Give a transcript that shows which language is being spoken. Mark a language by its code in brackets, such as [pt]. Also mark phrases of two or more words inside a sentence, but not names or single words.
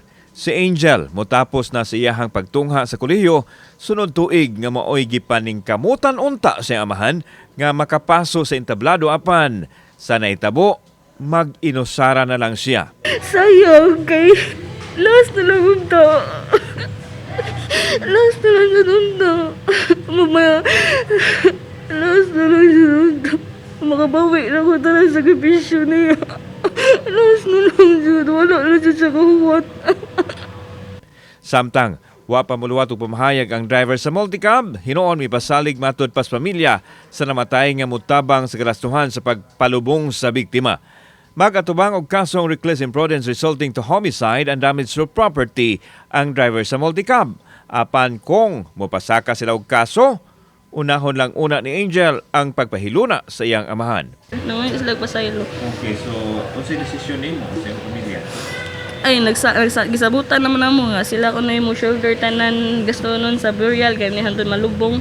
[ceb] Si Angel motapos na sa iyahang pagtungha sa kolehiyo, sunod tuig nga maoy gipaning kamutan unta sa iyang amahan nga makapaso sa entablado apan sa naitabo mag-inusara na lang siya. Sayang kay last na lang unta. Last na lang unta. Mamaya, last na lang unta. [tl] Makabawi na ko talaga sa sakripisyo niya. [ceb] Last na lang dyan. Wala na dyan sa kahuwat. Samtang, wa pa muluwat og pamahayag ang driver sa multicab, hinuon mipasalig matud pas pamilya sa namatay nga mutabang sa kalastuhan sa pagpalubong sa biktima. Magatubang og kasong [en] reckless imprudence resulting to homicide and damage to property [ceb] ang driver sa multicab. Apan kung mopasaka sila og kaso, unahon lang una ni Angel ang pagpahiluna sa iyang amahan. Nangayon sila pasaylo. Okay, so unsa desisyon nimo sa iyong pamilya? Ay, gisabutan naman namo nga sila ko na yung shoulder tanan gasto nun sa burial ganihan doon malubong.